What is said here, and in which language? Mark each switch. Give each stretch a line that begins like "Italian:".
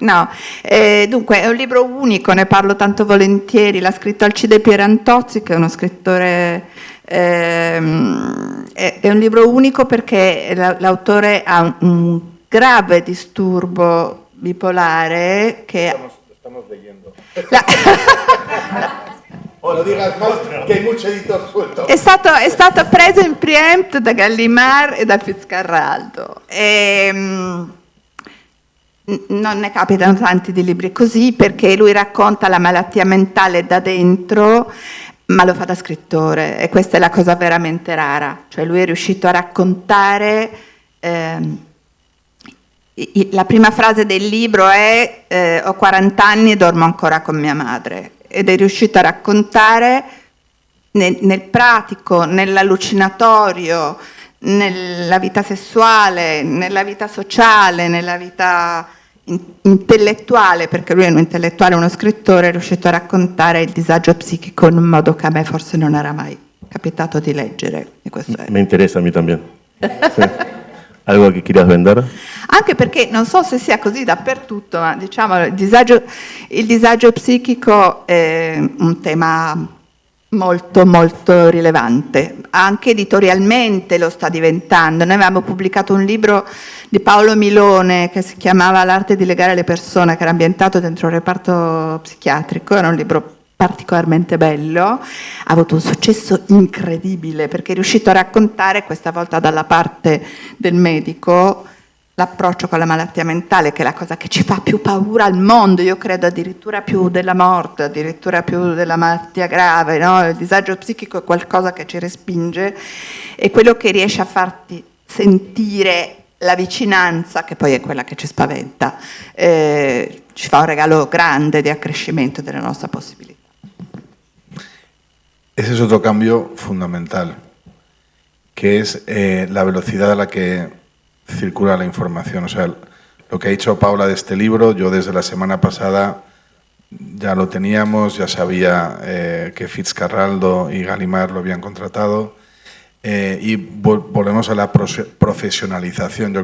Italian: No, dunque è un libro unico, ne parlo tanto volentieri, l'ha scritto Alcide Pierantozzi, che è uno scrittore... È un libro unico perché l'autore ha un grave disturbo bipolare che...
Spanish: Estamos leyendo. O lo digas más, que hay mucho editor suelto.
Italian: È stato preso in preempt da Gallimard e da Fitzcarraldo. Non ne capitano tanti di libri così perché lui racconta la malattia mentale da dentro, ma lo fa da scrittore e questa è la cosa veramente rara. Cioè lui è riuscito a raccontare... la prima frase del libro è ho 40 anni e dormo ancora con mia madre, ed è riuscito a raccontare nel pratico, nell'allucinatorio, nella vita sessuale, nella vita sociale, nella vita intellettuale, perché lui è un intellettuale, uno scrittore, è riuscito a raccontare il disagio psichico in un modo che a me forse non era mai capitato di leggere. E questo è...
Spanish: Me interesa a mí también. Sí. ¿Algo que quieras vender?
Italian: Anche perché non so se sia così dappertutto, ma diciamo il disagio psichico è un tema molto molto rilevante, anche editorialmente lo sta diventando. Noi avevamo pubblicato un libro di Paolo Milone che si chiamava L'arte di legare le persone, che era ambientato dentro un reparto psichiatrico, era un libro particolarmente bello, ha avuto un successo incredibile perché è riuscito a raccontare, questa volta dalla parte del medico, l'approccio con la malattia mentale, che è la cosa che ci fa più paura al mondo, io credo addirittura più della morte, addirittura più della malattia grave, no? Il disagio psichico è qualcosa che ci respinge, e quello che riesce a farti sentire la vicinanza, che poi è quella che ci spaventa, ci fa un regalo grande di accrescimento della nostra possibilità.
Spanish: Ese es otro cambio fundamental, que es la velocidad a la que circula la información. O sea, lo que ha dicho Paula de este libro, yo desde la semana pasada ya lo teníamos, ya sabía que Fitzcarraldo y Gallimard lo habían contratado, y volvemos a la profesionalización.